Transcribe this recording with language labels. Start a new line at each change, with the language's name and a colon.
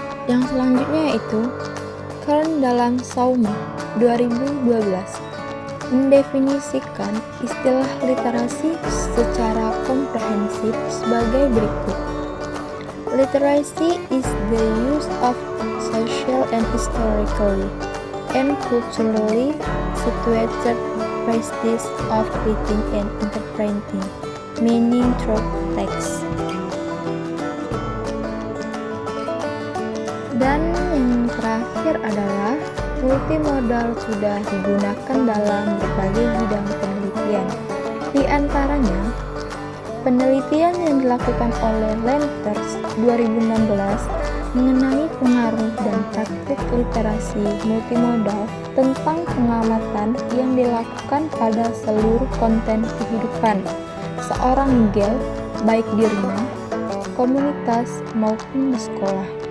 Indonesian: Yang selanjutnya yaitu Kern dalam Sauma 2012 mendefinisikan istilah literasi secara komprehensif sebagai berikut.
English: Literacy is the use of social and historically and culturally situated practice of reading and interpreting meaning through text.
Indonesian: Dan yang terakhir adalah multimodal sudah digunakan dalam berbagai bidang penelitian. Di antaranya, penelitian yang dilakukan oleh Lenters 2016 mengenai pengaruh dan praktik literasi multimodal tentang pengamatan yang dilakukan pada seluruh konten kehidupan seorang Miguel, baik di rumah, komunitas, maupun di sekolah.